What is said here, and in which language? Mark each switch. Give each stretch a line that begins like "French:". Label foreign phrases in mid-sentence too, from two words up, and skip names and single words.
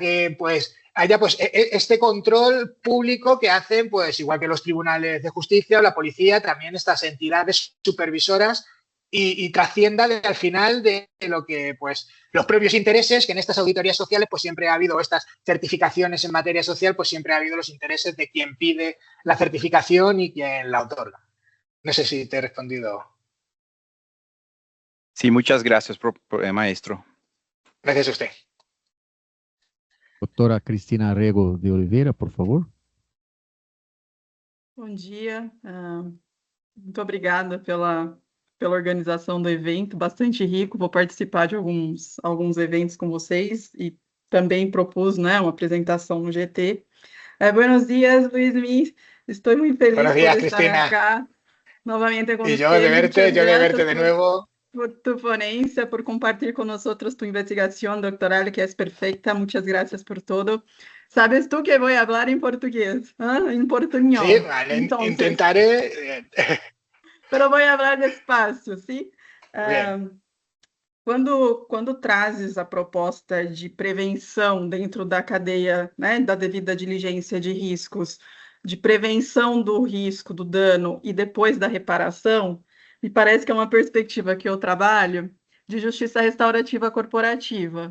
Spanish: que pues haya pues este control público que hacen, pues igual que los tribunales de justicia o la policía, también estas entidades supervisoras y trascienda al final de lo que pues los propios intereses, que en estas auditorías sociales pues siempre ha habido, estas certificaciones en materia social, pues siempre ha habido los intereses de quien pide la certificación y quien la otorga. No sé si te he respondido. Sí, muchas gracias, maestro. Gracias a usted.
Portuguese: Doutora Cristina Rego de Oliveira, por favor. Bom dia. Muito obrigada pela organização do evento, bastante rico. Vou participar de alguns eventos com vocês e também propus, né, uma apresentação no GT.
Spanish: Buenos días, Luismi.
Portuguese: Estou muito feliz
Spanish: Buenos días,
Portuguese: por estar
Spanish: Cristina. acá nuevamente con Y usted. yo de verte de nuevo. Por tu ponencia, por compartir con nosotros tu investigación doctoral, que es perfecta. Muchas gracias por todo. ¿Sabes tú que voy a hablar en portugués? En portuñol. Sí, vale, Entonces, intentaré. pero voy a hablar despacio, ¿sí? Bien.
Portuguese: Quando trazes a proposta de prevenção dentro da cadeia, né, da devida diligência de riscos, de prevenção do risco, do dano e depois da reparação, me parece que é uma perspectiva que eu trabalho de justiça restaurativa corporativa.